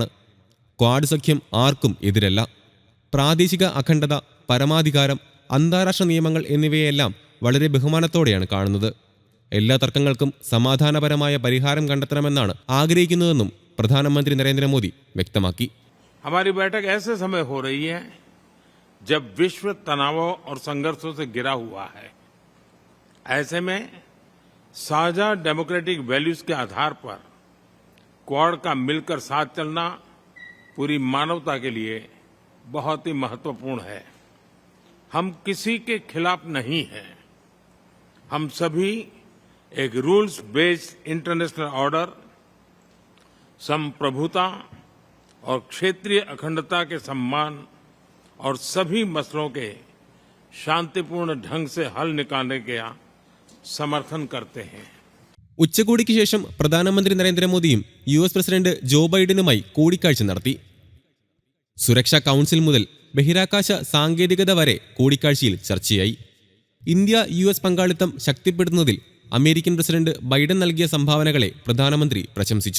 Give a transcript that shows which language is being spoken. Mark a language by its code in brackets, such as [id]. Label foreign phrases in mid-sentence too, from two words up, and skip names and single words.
[ml] ക്വാഡ് സഖ്യം ആർക്കും എതിരല്ല. പ്രാദേശിക അഖണ്ഡത, പരമാധികാരം, അന്താരാഷ്ട്ര നിയമങ്ങൾ എന്നിവയെല്ലാം വളരെ ബഹുമാനത്തോടെയാണ് കാണുന്നത്. എല്ലാ തർക്കങ്ങൾക്കും സമാധാനപരമായ പരിഹാരം കണ്ടെത്തണമെന്നാണ് ആഗ്രഹിക്കുന്നതെന്നും പ്രധാനമന്ത്രി നരേന്ദ്രമോദി വ്യക്തമാക്കി. [hi] हमारी बैठक ऐसे समय हो रही है जब विश्व तनावों और संघर्षों से घिरा हुआ है. ऐसे में साझा [en] democratic values [hi] के आधार पर क्वाड का मिलकर साथ चलना पूरी मानवता के लिए बहुत ही महत्वपूर्ण है. हम किसी के खिलाफ नहीं हैं. हम सभी एक [en] rules based international order, [hi] संप्रभुता और क्षेत्रीय अखंडता के सम्मान और सभी मसलों के शांतिपूर्ण ढंग से हल निकालने का समर्थन करते हैं. [ml] ഉച്ചകോടിക്ക് ശേഷം പ്രധാനമന്ത്രി നരേന്ദ്രമോദിയും US പ്രസിഡന്റ് ജോ ബൈഡനുമായി കൂടിക്കാഴ്ച നടത്തി. സുരക്ഷാ കൗൺസിൽ മുതൽ ബഹിരാകാശ സാങ്കേതികത വരെ കൂടിക്കാഴ്ചയിൽ ചർച്ചയായി. ഇന്ത്യ US പങ്കാളിത്തം ശക്തിപ്പെടുത്തുന്നതിൽ അമേരിക്കൻ പ്രസിഡന്റ് ബൈഡൻ നൽകിയ സംഭാവനകളെ പ്രധാനമന്ത്രി പ്രശംസിച്ചു.